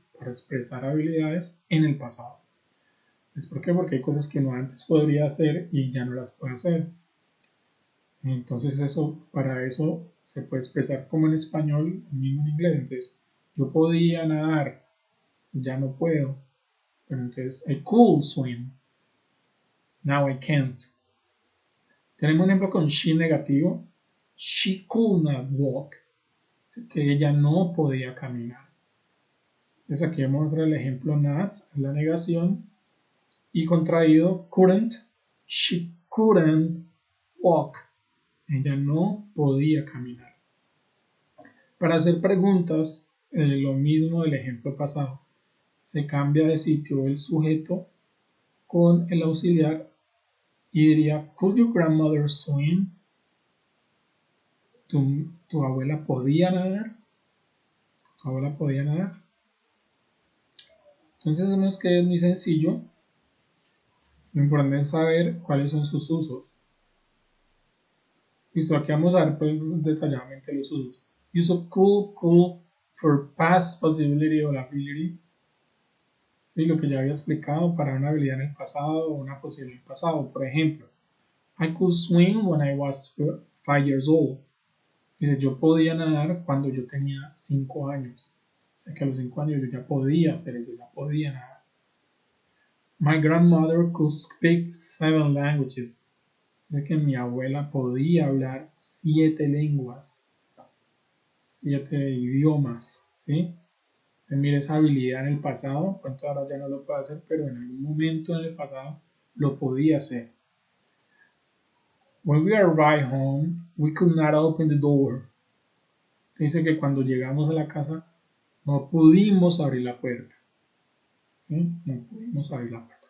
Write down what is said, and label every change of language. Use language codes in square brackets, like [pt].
[es] Para expresar habilidades en el pasado. ¿Por qué? Porque hay cosas que no antes podría hacer y ya no las puede hacer. Entonces para eso se puede expresar como en español, mismo en inglés. Entonces, yo podía nadar, ya no puedo. Pero entonces, [en] I could swim. Now I can't. [es] Tenemos un ejemplo con she negativo. [en] She could not walk. [es] Que ella no podía caminar. Entonces aquí vamos a ver el ejemplo not, la negación. Y contraído, [en] couldn't. She couldn't walk. [es] Ella no podía caminar. Para hacer preguntas, lo mismo del ejemplo pasado. Se cambia de sitio el sujeto con el auxiliar y diría, [en] could your grandmother swim? [es] ¿Tu abuela podía nadar? ¿Tu abuela podía nadar? Entonces vemos que es muy sencillo. Lo importante es saber cuáles son sus usos. Listo, aquí vamos a ver pues, detalladamente los usos. [en] Use of could for past possibility or ability. [es] Sí, lo que ya había explicado para una habilidad en el pasado o una posibilidad en el pasado. Por ejemplo, [en] I could swim when I was 5 years old. [es] Dice, yo podía nadar cuando yo tenía 5 años. O sea que a los 5 años yo ya podía hacer eso, ya podía nadar. [en] My grandmother could speak 7 languages. [es] Dice que mi abuela podía hablar 7 lenguas, 7 idiomas, ¿sí? Mire esa habilidad en el pasado, pronto ahora ya no lo puede hacer, pero en algún momento en el pasado lo podía hacer. [en] When we arrived home, we could not open the door. [es] Dice que cuando llegamos a la casa no pudimos abrir la puerta. ¿Sí? No pudimos abrir la puerta.